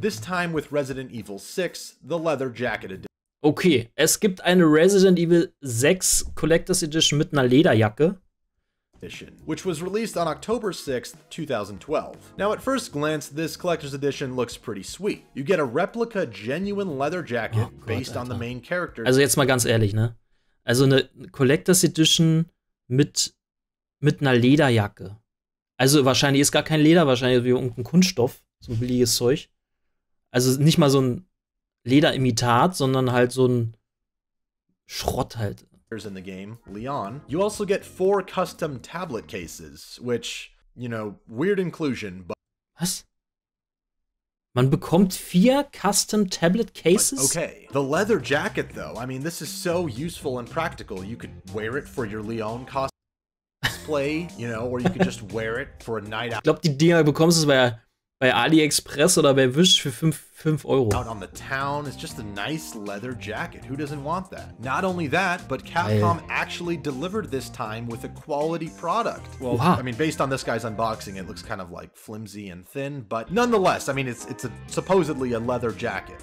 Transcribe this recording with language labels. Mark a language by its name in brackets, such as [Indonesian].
[English] This time with Resident Evil 6, the Leather Jacket Edition. [German] Okay, es gibt eine Resident Evil 6 Collector's Edition mit einer Lederjacke. [English] Which was released on October 6th, 2012. Now at first glance, this collector's edition looks pretty sweet. You get a replica genuine leather jacket based on the main characters. [German] Also jetzt mal ganz ehrlich, ne? Also eine Collector's Edition mit einer Lederjacke. Also wahrscheinlich ist gar kein Leder, wahrscheinlich wie irgendein Kunststoff, so ein billiges Zeug. Also nicht mal so ein Lederimitat, sondern halt so ein Schrott halt. [English] In the game, Leon. You also get 4 custom tablet cases, which, you know, weird inclusion, but [German] Was? Man bekommt 4 [English] custom tablet cases? okay. The leather jacket though, I mean, this is so useful and practical. You could wear it for your Leon cosplay, you know, or you could just wear it for a night out. [German] Ich glaube, die Dinger bekommst du bei AliExpress oder bei Wish für 5 Euro. [English] Out on the town, it's just a nice leather jacket. Who doesn't want that? Not only that, but Capcom actually delivered this time with a quality product. Well, wow. I mean, based on this guy's unboxing, it looks kind of like flimsy and thin, but nonetheless, I mean, it's supposedly a leather jacket.